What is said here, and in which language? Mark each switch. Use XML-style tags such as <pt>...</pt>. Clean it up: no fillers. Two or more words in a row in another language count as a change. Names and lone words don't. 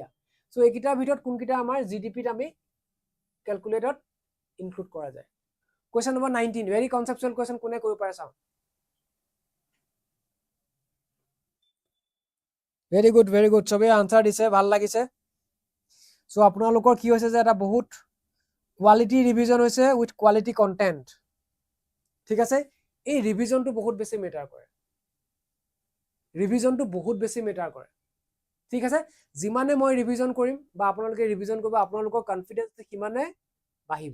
<as>So ekita ভিতৰত কোনকিটা আমাৰ GDP ত আমি ক্যালকুলেটত ইনক্লুড কৰা যায়।</as> <en>Question number 19, very conceptual question</en> <as>কোনে কৰিব পাৰে চাও।</as> <en>very good</en> <as>সবে আনসার দিছে, ভাল লাগিছে। সো আপোনালোকৰ কি হৈছে যে এটা বহুত</as> <en>quality revision</en> <as>হৈছে</as> <en>with quality content.</en> <as>ঠিক আছে, এই ৰিভিজনটো বহুত বেছি মেটাৰ কৰে, ৰিভিজনটো বহুত বেছি মেটাৰ কৰে। ঠিক আছে, যিমানে মই ৰিভিজন কৰিম বা আপোনালোকে ৰিভিজন কৰিব, আপোনালোকৰ কনফিডেন্স কিমানে বাঢ়িব।</as>